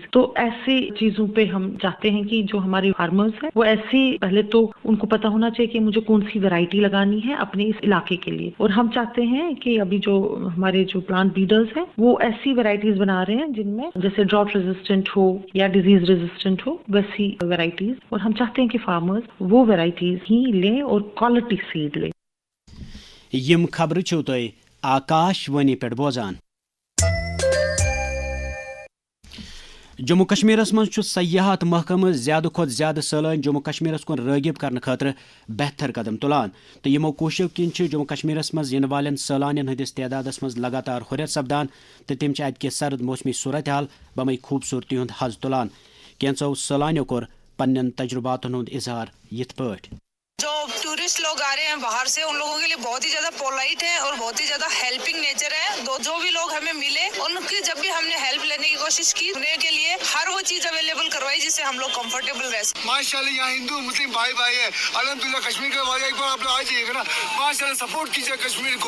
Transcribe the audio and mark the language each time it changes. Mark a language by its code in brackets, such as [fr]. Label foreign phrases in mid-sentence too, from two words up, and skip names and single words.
[ur] تو ایسے چیزوں پہ ہم چاہتے ہیں کہ جو ہمارے فارمرز ہیں وہ ایسی پہلے تو ان کو پتا ہونا چاہیے کہ مجھے کون سی ورائٹی لگانی ہے اپنے اس علاقے کے لیے, اور ہم چاہتے ہیں کہ ابھی جو ہمارے جو [en] plant breeders [ur] ہیں وہ ایسی ورائٹیز بنا رہے ہیں جن میں جیسے [en] drought resistant [ur] ہو یا [en] disease resistant [ur] ہو ویسی ورائٹیز, اور ہم چاہتے ہیں کہ فارمرز وہ ورائٹیز ہی لیں اور [en] quality seed [ur] لیں. [ks] یم خبر چھو تہ آکاش وانی پہ بوزان. جموں کشمیرس من سیاحت محکمہ زیادہ کھت زیادہ سالان جموں کشمیرس کن راغب کرنے خاطر بہتر قدم تلان تو یمو کوششو کن جموں کشمیرس مز ین والن سالانین ہندس تعدادس مز لگاتار ہریت سپدان تو تم ات کے سرد موسمی صورتحال بمے خوبصورتی ہند حز تلان. کینچو سالانیو کور پنن تجرباتن ہند اظہار یت پاٹ. [ur] جو ٹورسٹ لوگ آ رہے ہیں باہر سے ان لوگوں کے لیے بہت ہی زیادہ پولائٹ ہے اور بہت ہی زیادہ [en] helping nature [ur] ہے. جو بھی لوگ ہمیں ملے ان کی جب بھی ہم نے ہیلپ لینے کی کوشش کی انہیں کے لیے ہر وہ چیز اویلیبل کروائی جس سے ہم لوگ کمفرٹیبل رہ سکیں. ماشاءاللہ یہاں ہندو مسلم بھائی بھائی ہے الحمدللہ. کشمیر کا ایک بار آپ لوگ آ جائیے گا نا, ماشاءاللہ سپورٹ کیجیے کشمیر کو.